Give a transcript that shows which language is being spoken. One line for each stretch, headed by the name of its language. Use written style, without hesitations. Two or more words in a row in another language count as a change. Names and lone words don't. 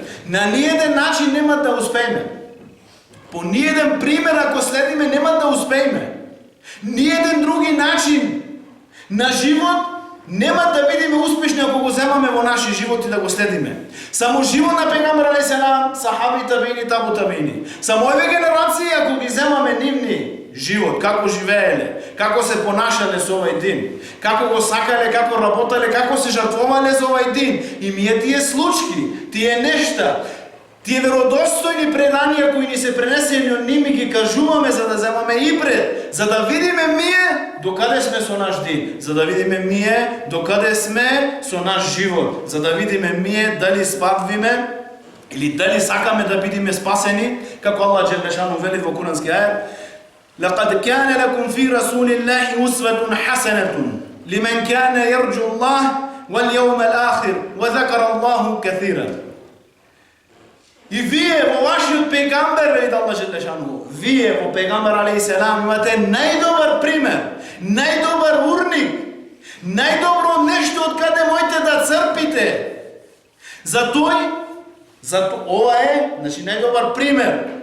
Macedonian: На ниеден начин нема да успееме. По ниеден пример ако следиме нема да успееме. Ниеден други начин на живот нема да бидеме успешни ако го земаме во наши животи да го следиме. Само живот на Пегамбер
Arabic: عليه السلام,
Macedonian: сахаби, табини,
Arabic: تابع التابعين.
Macedonian: Само овие генерации ако ги земаме нивни живот, како живееле, како се понашале со овај дин, како го сакале, како работале, како се жртвовале за овај дин. И ние тие случки, тие нешта, тие веродостојни преданија кои ни се пренесени од ними ги кажуваме за да земаме ибрет, за да видиме ние докаде сме со наш дин, за да видиме ние докаде сме со наш живот, за да видиме ние дали спадвиме или дали сакаме да бидеме спасени, како
Arabic: الله جل شأنه
Macedonian: вели во курански ајет:
Arabic: لقد كان لكم في رسول الله أسوة حسنة لمن كان يرجو الله واليوم الآخر وذكر الله كثيرا.
Macedonian: И вие во вашиот пегамбер, вели
Arabic: الله جل شأنه,
Macedonian: вие во Пегамбер
Arabic: عليه السلام
Macedonian: имате најдобар пример, најдобар урник, најдобро нешто од каде можете да црпите. Ова е, значи најдобар пример.